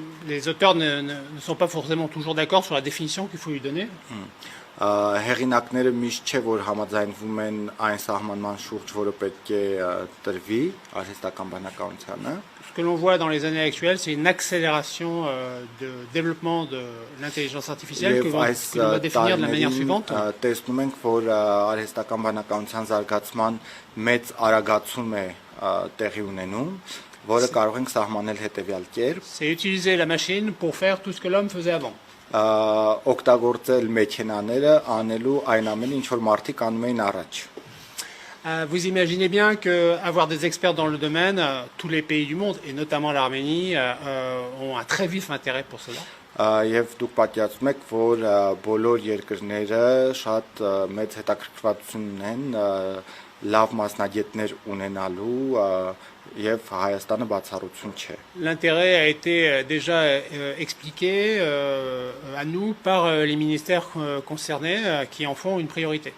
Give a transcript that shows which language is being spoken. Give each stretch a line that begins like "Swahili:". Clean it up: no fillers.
French: Les auteurs ne sont pas forcément toujours d'accord sur la définition qu'il faut lui donner.
Armenian: Հեղինակները միշտ չէ որ համաձայնվում են այն սահմանման շուրջ, որը պետք է տրվի արհեստական բանականությանը։
French: Ce que l'on voit dans les années actuelles, c'est une accélération de développement de l'intelligence artificielle que l'on va définir de la manière suivante.
Armenian: Տեսնում ենք, որ արհեստական բանականության զարգացման մեծ արագացում է տեղի ունենում, որը կարող ենք սահմանել հետևյալ կերպ.
French: C'est utiliser la machine pour faire tout ce que l'homme faisait avant.
Armenian: Օգտագործել մեքենաները անելու այն ամենը, ինչ որ մարդիկ անում էին առաջ։
French: Vous imaginez bien qu'avoir des experts dans le domaine, tous les pays du monde, et notamment l'Arménie, ont un très vif intérêt pour cela.
Armenian: Եվ դուք պատկերացնում եք, որ բոլոր երկրները շատ մեծ հետաքրքրվածություն ունեն լավ մասնագետներ ունենալու եւ Հայաստանը բացառություն չէ։
French: L'intérêt a été déjà expliqué à nous par les ministères concernés qui en font une priorité.